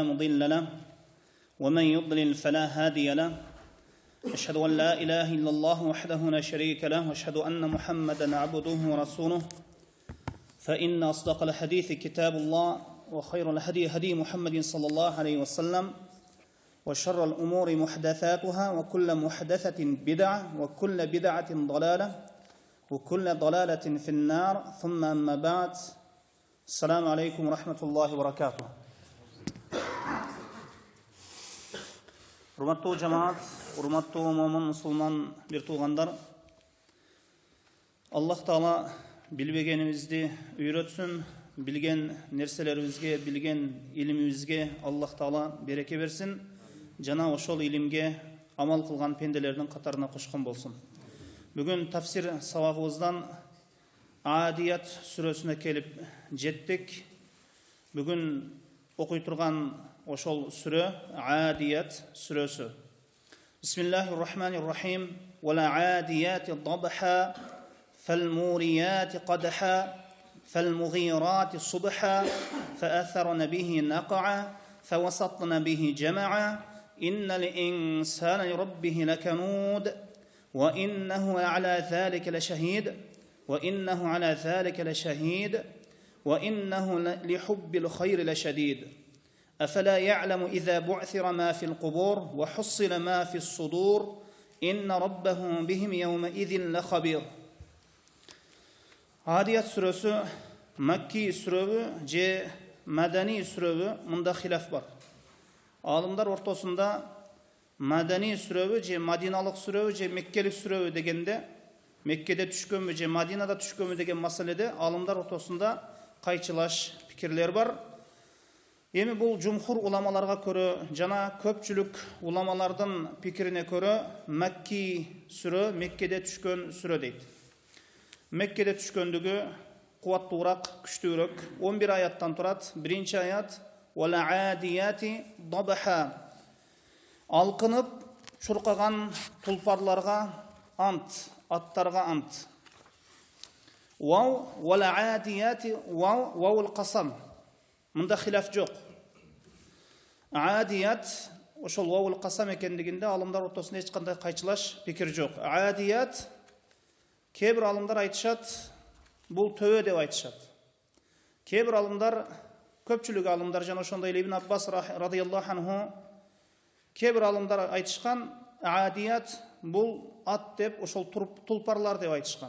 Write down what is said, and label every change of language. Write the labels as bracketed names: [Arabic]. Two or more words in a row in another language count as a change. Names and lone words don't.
[Arabic] مضل له ومن يضلل فلا هادي له أشهد أن لا إله إلا الله وحده لا شريك له وأشهد أن محمدا عبده ورسوله فإن أصدق الحديث كتاب الله وخير الهدي هدي محمد صلى الله عليه وسلم وشر الأمور محدثاتها وكل محدثة بدعة وكل بدعة ضلالة وكل ضلالة في النار ثم أما بعد السلام عليكم ورحمة الله وبركاته. [Kyrgyz] Урматтуу жамаат, урматтуу момун мусулман бир туугандар, Аллах Таала билбегенибизди үйрөтсүн, билген нерселерибизге, билген илимибизге Аллах Таала береке берсин. Жана ошол илимге амал кылган пенделердин катарына кошкон болсун. Бүгүн тафсир сабагыбыздан Адият сүрөсүнө келип жеттик. Бүгүн окуй турган ошол сүрө Адият сүрөсү. [Arabic] بسم الله الرحمن الرحيم. والعاديات ضبحا فالموريات قدحا فالمغيرات صبحا فأثرن به نقعا, فوسطن به جمعا إن الإنسان لربه لكنود وإنه على ذلك لشهيد وإنه لحب الخير لشديد أفلا يعلم إذا بعثر ما في القبور وحصل ما في الصدور إن ربهم بهم يومئذ لخبير. [Kyrgyz] Adiyat сүрөсү Макки сүрөбү же Madani сүрөбү? Мында хилаф бар. Алымдар ортосунда Madani сүрөбү же Мадиналык сүрөбү же Меккелик сүрөбү дегенде, Меккеде түшкөнбү же Мадинада түшкөнбү деген маселеде алымдар ортосунда кайчылаш пикирлер бар. Эми бул жумхур уламаларга көрө жана көпчүлүк уламалардын пикирине көрө Макки сүрө Меккеде түшкөн сүрө дейт. Меккеде түшкөндүгү кубаттуураак, күчтүүрөөк. 11 аяттан турат. Биринчи аят [Arabic] والعاديات ضبحا. [Kyrgyz] Алкынып чуркаган тулпарларга ант, аттарга ант. [Arabic] والعاديات واو القسم. [Kyrgyz] Мында хилаф жок. Адият ошол [Arabic] واو القسم [Kyrgyz] экендигинде алымдар ортосунда эч кандай кайчылаш пикир жок. Адият кээ бир алымдар айтышат, бул төбө деп айтышат. Кээ бир алымдар, көпчүлүк алымдар жана ошондой эле Ибн Аббас [Arabic] رضي الله عنه, [Kyrgyz] кээ бир алымдар айтышкан, Адият бул ат деп, ошол тулпарлар деп айтышкан.